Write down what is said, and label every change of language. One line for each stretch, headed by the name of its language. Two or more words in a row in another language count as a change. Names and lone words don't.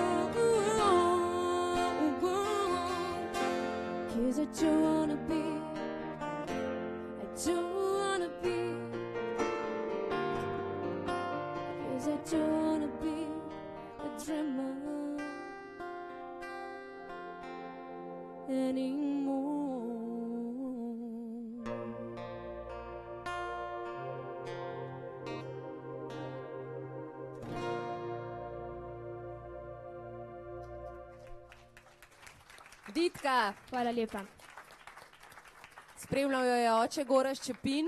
English: 'Cause I don't wanna be, I don't wanna be, 'cause I don't wanna be a dreamer anymore.
Slovenian: Ditka, Hvala lepa. spremljal jo je oče Gorazd Čepin.